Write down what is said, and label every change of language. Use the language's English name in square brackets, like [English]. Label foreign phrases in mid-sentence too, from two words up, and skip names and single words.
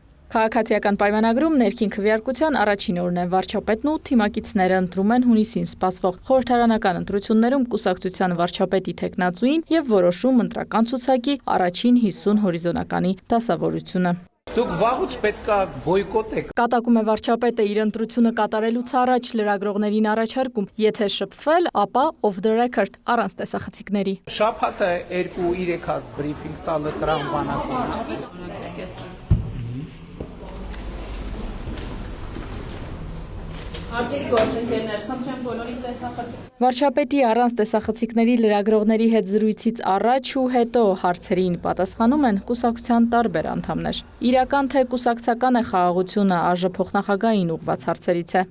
[Armenian] Քաղաքացիական պայմանագրում ներքին քվեարկության առաջին օրն է վարչապետն ու թիմակիցները ընտրում են հունիսին սպասվող խորհրդարանական ընտրություններում կուսակցության վարչապետի թեկնածուին եւ որոշում ընտրական ցուցակի առաջին 50 հորիզոնականի դասավորությունը։ Դուք վաղուց պետք է բոյկոտեք։ Կատակում է վարչապետը իր ընտրությունը կատարելուց առաջ լրագրողներին առաջարկում, եթե շփվել, ապա [English] off the record [Armenian] առանց տեսախցիկների։ Շաբաթը 2-3 հատ բրիֆինգ տալը դրան բանակում։ Վարչապետի առանց տեսախցիկների լրագրողների հետ զրույցից առաջ ու հետո հարցերին պատասխանում են կուսակցության տարբեր անդամներ։ Իրական թե կուսակցական է խաղաղությունը ԱԺ փոխնախագահային ուղղված հարցերից է։